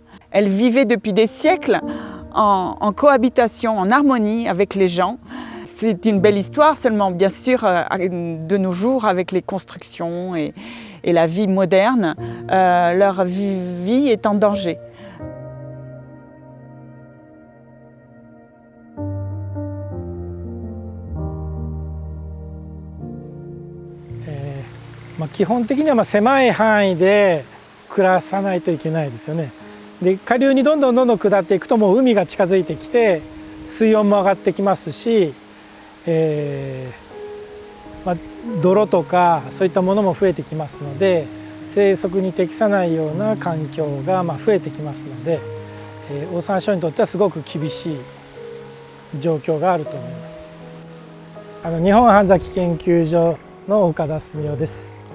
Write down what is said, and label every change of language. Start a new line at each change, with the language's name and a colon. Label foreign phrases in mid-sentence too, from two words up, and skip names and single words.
French: Elle vivait depuis des siècles en cohabitation, en harmonie avec les gens. c'est une belle histoire, seulement bien sûr, de nos jours, avec les constructions et la vie moderne, leur vie est en danger.
Japanese: 基本的には狭い範囲で暮らさないといけないですよね。で下流にどんどん下っていくともう海が近づいてきて水温も上がってきますし、泥とかそういったものも増えてきますので生息に適さないような環境が増えてきますので、オオサンショウにとってはすごく厳しい状況があると思います。日本半崎研究所の岡田澄夫です。